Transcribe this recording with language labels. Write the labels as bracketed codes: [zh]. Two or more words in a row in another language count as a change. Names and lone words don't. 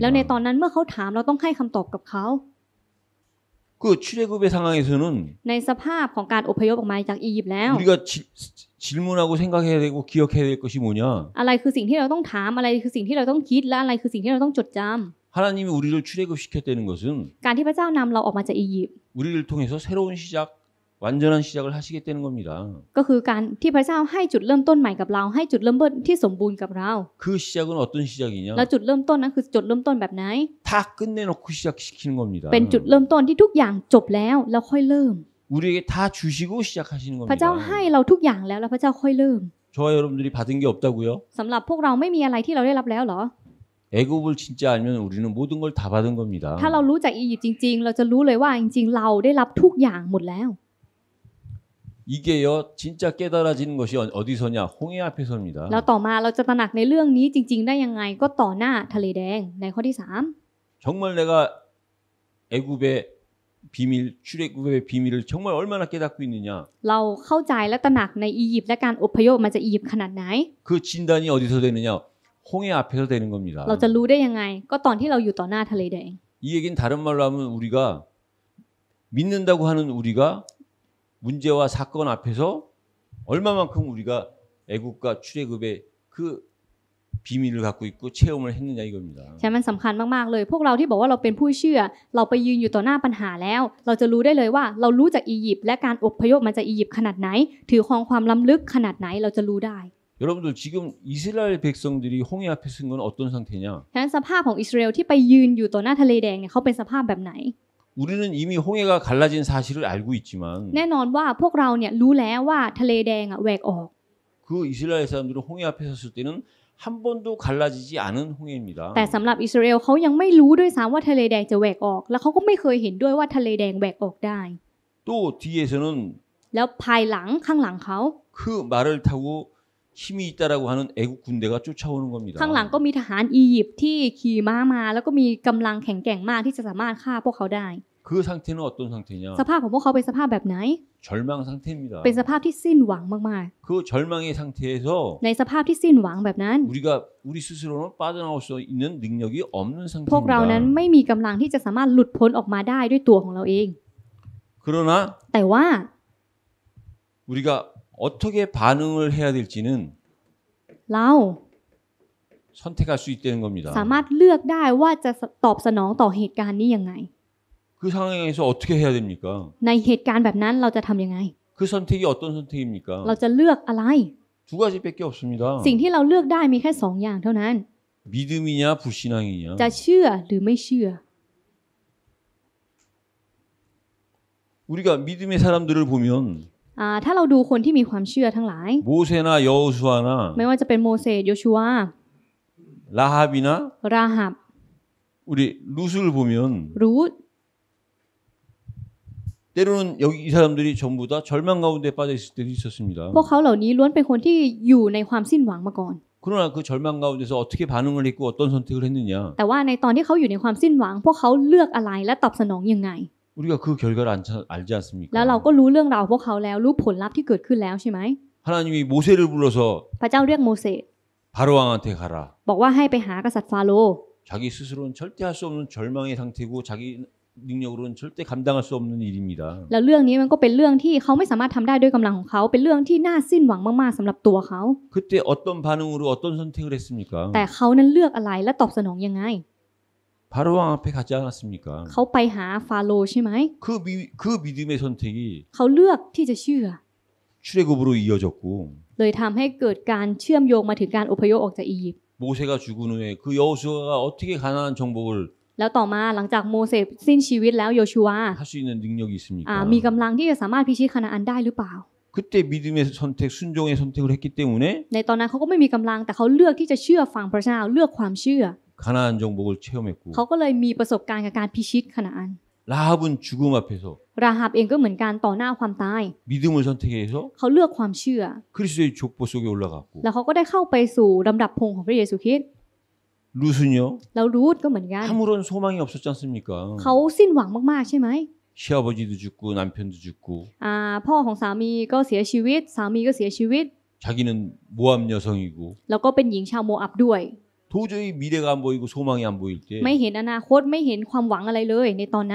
[th] แล้วในตอนนั้นเมื่อเขาถามเราต้องให้คำตอบกับเขา [ko] 그 출애굽의 상황에서는 [th] ในสภาพของการอพยพออกมาจากอียิปต์แล้ว [ko] 우리가 질문하고 생각해야 되고 기억해야 될 것이 뭐냐? [th] อะไรคือสิ่งที่เราต้องถามอะไรคือสิ่งที่เราต้องคิดและอะไรคือสิ่งที่เราต้องจดจำ [ko] 하나님이 우리를 출애굽시켰다는 것은 [th] การที่พระเจ้านำเราออกมาจากอียิปต์ [ko] 우리를 통해서 새로운 시작, 완전한 시작을 하시겠다는 겁니다. [th] ก็คือการที่พระเจ้าให้จุดเริ่มต้นใหม่กับเราให้จุดเริ่มต้นที่สมบูรณ์กับเรา [ko] 그 시작은 어떤 시작이냐? [th] แล้วจุดเริ่มต้นนั้นคือจุดเริ่มต้นแบบไหน [ko] 다 끝내놓고 시작시키는 겁니다. [th] เป็นจุดเริ่มต้นที่ทุกอย่างจบแล้วแล้วค่อยเริ่ม [ko] 우리에게 다 주시고 시작하시는 [th] พระเจ้า [ko] 겁니다. [th] ให้เราทุกอย่างแล้วพระเจ้าค่อยเริ่ม [ko] 저와 여러분들이 받은 게 없다고요? [th] สำหรับพวกเราไม่มีอะไรที่เราได้รับแล้วเหรอ [ko] 애굽을 진짜 알면 우리는 모든 걸 다 받은 겁니다. [th] ถ้าเรารู้จักอียิปต์จริงๆ เราจะรู้เลยว่าจริงๆ เราได้รับทุกอย่างหมดแล้ว [ko] 이게요 진짜 깨달아지는 것이 어디서냐? 홍해 앞에서입니다. [th] แล้วต่อมาเราจะตระหนักในเรื่องนี้จริง ๆ ได้ยังไงก็ต่อหน้าทะเลแดงในข้อที่ [ko] 정말 내가 애굽의 비밀, 출애굽의 비밀을 정말 얼마나 깨닫고 있느냐? [th] 3 เราเข้าใจและตระหนักในอียิปต์และการอพยพมาจากอียิปต์ขนาดไหน [ko] 그 진단이 어디서 되느냐? 홍해 앞에서 되는 겁니다. [th] เราจะรู้ได้ยังไงก็ตอนที่เราอยู่ต่อหน้าทะเลแดง [ko] 이 얘기는 다른 말로 하면 우리가 믿는다고 하는 우리가 문제와 사건 앞에서 얼마만큼 우리가 애국과 출애굽의 그 비밀을 갖고 있고 체험을 했느냐 이겁니다. [th] ใช่มันสำคัญมากๆเลยพวกเราที่บอกว่าเราเป็นผู้เชื่อเราไปยืนอยู่ต่อหน้าปัญหาแล้ว เราจะรู้ได้เลยว่าเรารู้จากอียิปต์และการอพยพมาจากอียิปต์ขนาดไหนถือครองความล้ำลึกขนาดไหนเราจะรู้ได้ [ko] 여러분들 지금 이스라엘 백성들이 홍해 앞에 쓴 건 어떤 상태냐? [th] ฉะนั้นสภาพของอิสราเอลที่ไปยืนอยู่ต่อหน้าทะเลแดงเนี่ยเขาเป็นสภาพแบบไหน [ko] 우리는 이미 홍해가 갈라진 사실을 알고 있지만 [th] แน่นอนว่าพวกเราเนี่ยรู้แล้วว่าทะเลแดงแหวกออก [ko] 그 이스라엘 사람들은 홍해 앞에 섰을 때는 한 번도 갈라지지 않은 홍해입니다. [th] แต่สำหรับอิสราเอลเขายังไม่รู้ด้วยซ้ำว่าทะเลแดงจะแหวกออกแล้วเขาก็ไม่เคยเห็นด้วยว่าทะเลแดงแหวกออกได้ [ko] 또 뒤에서는 [th] แล้วภายหลังข้างหลังเขา [ko] 그 말을 타고 힘이 있다라고 하는 애국 군대가 쫓아오는 겁니다. [th] ข้างหลังก็มีทหารอียิปต์ที่ขี่ม้ามาแล้วก็มีกำลังแข็งแกร่งมากที่จะสามารถฆ่าพวกเขาได้ [ko] 그 상태는 어떤 상태냐? [th] สภาพของพวกเขาเป็นสภาพแบบไหน [ko] 절망 상태입니다. [th] เป็นสภาพที่สิ้นหวังมาก [ko] 그 절망의 상태에서 [th] ๆในสภาพที่สิ้นหวังแบบนั้น [ko] 우리 스스로는 빠져나올 수 있는 능력이 없는 [th] พวกเรานั้น [ko] 상태입니다. [th] ไม่มีกำลังที่จะสามารถหลุดพ้นออกมาได้ด้วยตัวของเราเอง [ko] 그러나 [th] แต่ว่า [ko] 우리가 어떻게 반응을 해야 될지는 [th] เรา [ko] 선택할 수 있다는 겁니다. [th] สามารถเลือกได้ว่าจะตอบสนองต่อเหตุการณ์นี้ยังไง [ko] 그 상황에서 어떻게 해야 됩니까? [th] ในเหตุการณ์แบบนั้นเราจะทำยังไง [ko] 그 선택이 어떤 선택입니까? [th] เราจะเลือกอะไร [ko] 두 가지밖에 없습니다. [th] สิ่งที่เราเลือกได้มีแค่สองอย่างเท่านั้น [ko] 믿음이냐 불신앙이냐. [th] จะเชื่อหรือไม่เชื่อ [ko] 우리가 믿음의 사람들을 보면 [th] ถ้าเราดูคนที่มีความเชื่อทั้งหลาย [ko] 모세나 여호수아나 [th] ไม่ว่าจะเป็นโมเสสโยชูวา [ko] 라합이나 [th] ราหับ [ko] 우리 룻을 보면 [th] รูธ [ko] 때로는 여기 이 사람들이 전부 다 절망 가운데 빠져 있을 때도 있었습니다. [th] พวกเขาเหล่านี้ล้วนเป็นคนที่อยู่ในความสิ้นหวังมาก่อน [ko] 그러나 그 절망 가운데서 어떻게 반응을 했고 어떤 선택을 했느냐. [th] แต่ว่าในตอนที่เขาอยู่ในความสิ้นหวัง พวกเขาเลือกอะไรและตอบสนองยังไง [ko] 우리가 그 결과를 알지 않습니까? [th] แล้วเราก็รู้เรื่องราวพวกเขาแล้วรู้ผลลัพธ์ที่เกิดขึ้นแล้วใช่ไหม [ko] 하나님이 모세를 불러서 [th] พระเจ้าเรียกโมเสส [ko] 바로 왕한테 가라. [th] บอกว่าให้ไปหากษัตริย์ฟาโรห์ [ko] 자기 스스로는 절대 할 수 없는 절망의 상태고 자기 능력으로는 절대 감당할 수 없는 일입니다. [th] แล้วเรื่องนี้มันก็เป็นเรื่องที่เขาไม่สามารถทำได้ด้วยกำลังของเขาเป็นเรื่องที่น่าสิ้นหวังมากๆสำหรับตัวเขา [ko] 그때 어떤 반응으로 어떤 선택을 했습니까? [th] แต่เขานั้นเลือกอะไรและตอบสนองยังไง [ko] 바로 왕 앞에 가지 않았습니까? [th] เขาไปหาฟาโรห์ใช่ไหม [ko] 그 믿음의 선택이 [th] เขาเลือกที่จะเชื่อ [ko] 출애굽으로 이어졌고 [th] เลยทำให้เกิดการเชื่อมโยงมาถึงการอพยพออกจากอียิปต์ [ko] 모세가 죽은 후에 그 여호수아가 어떻게 가나안 정복을 [th] แล้วต่อมาหลังจากโมเสสสิ้นชีวิตแล้วโยชูวา [ko] 할 수 있는 능력이 있습니까? [th] มีกำลังที่จะสามารถพิชิตคานาอันได้หรือเปล่า [ko] 그때 믿음의 선택, 순종의 선택을 했기 때문에 [th] ในตอนนั้นเขาก็ไม่มีกำลังแต่เขาเลือกที่จะเชื่อฟังพระเจ้าเลือกความเชื่อ [ko] 가나안 정복을 체험했고 [th] เขาก็เลยมีประสบการณ์กับการพิชิตคานาอัน [ko] 라합은 죽음 앞에서 [th] ราหับเองก็เหมือนกันต่อหน้าความตาย [ko] 믿음을 선택해서 [th] เขาเลือกความเชื่อ [ko] 그리스도의 족보 속에 올라갔고 [th] แล้วเขาก็ได้เข้าไปสู่ลำดับพงของพระเยซูคริสต์ [ko] 룻은요 [th] แล้วรูธก็เหมือนกัน [ko] 아무런 소망이 없었지 않습니까? [th] เขาสิ้นหวังมากๆใช่ไหม [ko] 시아버지도 죽고 남편도 죽고 [th] พ่อของสามีก็เสียชีวิตสามีก็เสียชีวิต [ko] 자기는 모압 여성이고 [th] แล้วก็เป็นหญิงชาวโมอับด้วย [ko] 도저히 미래가 안 보이고 소망이 안 보일 때 [th] ไม่เห็นอนาคตไม่เห็นความหวังอะไรเลย ในตอนนั้น